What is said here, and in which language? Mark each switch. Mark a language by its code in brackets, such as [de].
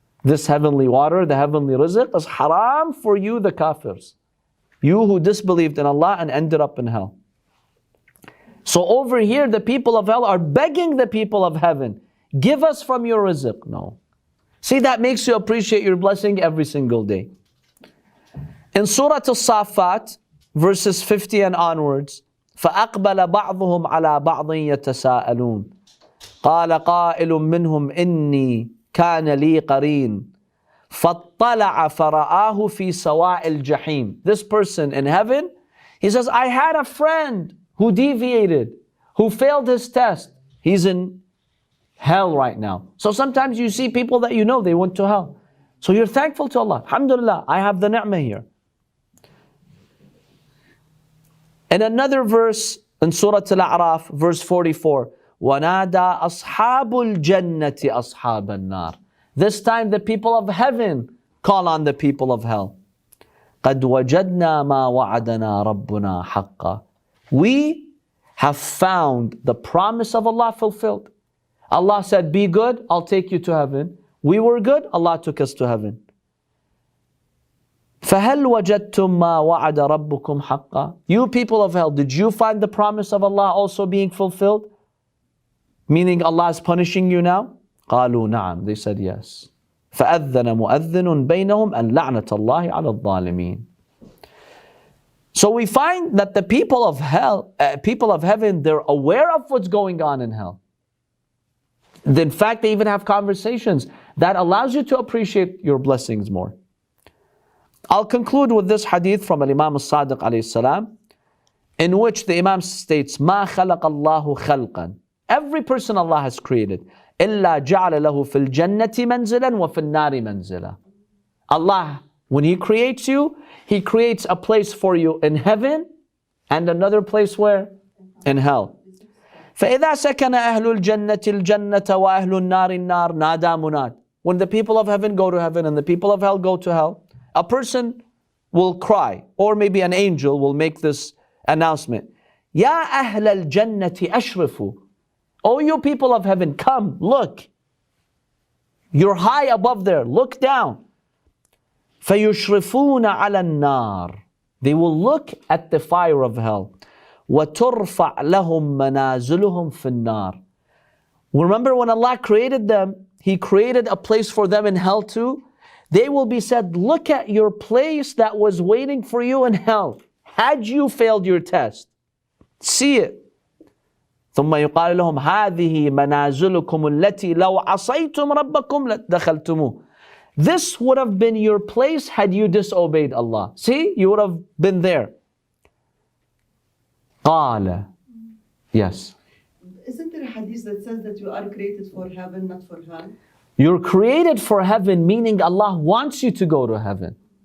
[en] This heavenly water, the heavenly rizq is haram for you, the kafirs. You who disbelieved in Allah and ended up in hell. So over here, the people of hell are begging the people of heaven, give us from your rizq. No. See, that makes you appreciate your blessing every single day. In Surah Al-Safat, verses 50 and onwards, [ar] فَأَقْبَلَ بَعْضُهُمْ عَلَى بَعْضٍ يَتَسَاءَلُونَ قَالَ قَائِلٌ مِّنْهُمْ إِنِّي كَانَ لِي قَرِينٌ فَاطَّلَعَ فَرَآهُ فِي سَوَاءِ الْجَحِيمِ. [en] This person in heaven, he says, I had a friend who deviated, who failed his test. He's in hell right now. So sometimes you see people that you know, they went to hell. So you're thankful to Allah. Alhamdulillah, I have the ni'mah here. In another verse, in Surah Al-A'raf, verse 44, [ar] وَنَادَى أَصْحَابُ الْجَنَّةِ أَصْحَابَ النَّارِ. [en] This time the people of heaven call on the people of hell. [ar] قَدْ وَجَدْنَا مَا وَعَدَنَا رَبُّنَا حَقًّا. [en] We have found the promise of Allah fulfilled. Allah said, be good, I'll take you to heaven. We were good, Allah took us to heaven. [ar] فَهَلْ وَجَدْتُمْ مَا وَعَدَ رَبُّكُمْ حَقًّا. [en] You people of hell, did you find the promise of Allah also being fulfilled? Meaning Allah is punishing you now? [ar] قالوا نعم. [en] They said yes. [ar] فأذن مؤذن بينهم أن لعنة الله على الظالمين. [en] So we find that the people of hell, people of heaven, they're aware of what's going on in hell. In fact, they even have conversations that allows you to appreciate your blessings more. I'll conclude with this hadith from Imam al-Sadiq alayhi salam, in which the Imam states, [ar] ما خلق الله خلقا. [en] Every person Allah has created, [ar] إلا جعل له في الجنة منزلا وفي النار منزلا. [en] Allah, when He creates you, He creates a place for you in heaven and another place where? In hell. [ar] فإذا سكن أهل الجنة الجنة وأهل النار النار نادى مناد. [en] When the people of heaven go to heaven and the people of hell go to hell, a person will cry, or maybe an angel will make this announcement. [ar] يا أهل الجنة أشرفوا. [en] Oh, you people of heaven, come, look. You're high above there. Look down. [ar] فَيُشْرِفُونَ عَلَى النَّارِ. [en] They will look at the fire of hell. [ar] وَتُرْفَعْ لَهُمْ مَنَازِلُهُمْ فِي النَّارِ. [en] Remember when Allah created them, He created a place for them in hell too? They will be said, look at your place that was waiting for you in hell. Had you failed your test. See it. [ar] ثم يقال لهم هذه منازلكم التي لو عصيتم ربكم لدخلتموه. [en] This would have been your place had you disobeyed Allah. See, you would have been there. [ar] قال. [en] Yes. Isn't there a hadith that says that you are created for heaven, not for hell? You're created for heaven, meaning Allah wants you to go to heaven.